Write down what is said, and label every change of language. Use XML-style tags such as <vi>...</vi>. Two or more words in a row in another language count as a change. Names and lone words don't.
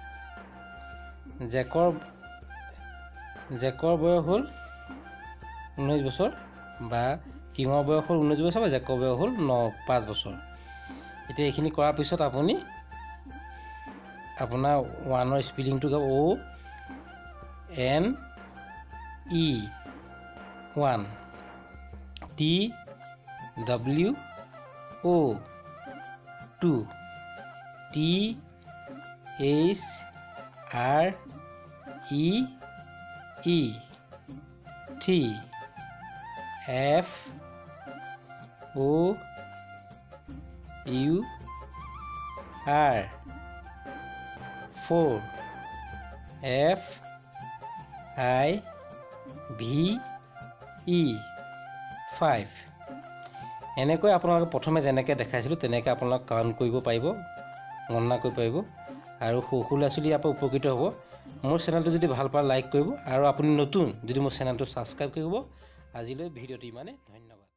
<as>জেকৰ বয়স হ'ল 19 বছৰ, বা কিঙৰ বয়স হ'ল 19 বছৰ, বা জেকৰ বয়স হ'ল 5 বছৰ। এতিয়া এইখিনি কৰাৰ পিছত আপুনি আপোনাৰ 1ৰ স্পেলিংটো</as> <en>O-N-E 1 T-W-O 2 T-H-R-E E 3 F O U R 4 F I V E 5</en> <as>এনেকৈ আপোনালোকে প্ৰথমে যেনেকৈ দেখাইছিলোঁ তেনেকৈ আপোনালোকে কাউণ্ট কৰিব পাৰিব গণনা কৰিব পাৰিব আৰু সৰু ল'ৰা ছোৱালী ইয়াৰ পৰা উপকৃত হ'ব মোৰ চেনেলটো যদি ভাল পায় লাইক কৰিব আৰু আপুনি নতুন যদি মোৰ চেনেলটো ছাবস্ক্ৰাইব কৰিব আজিলৈ ভিডিঅ'টো ইমানে ধন্যবাদ</as>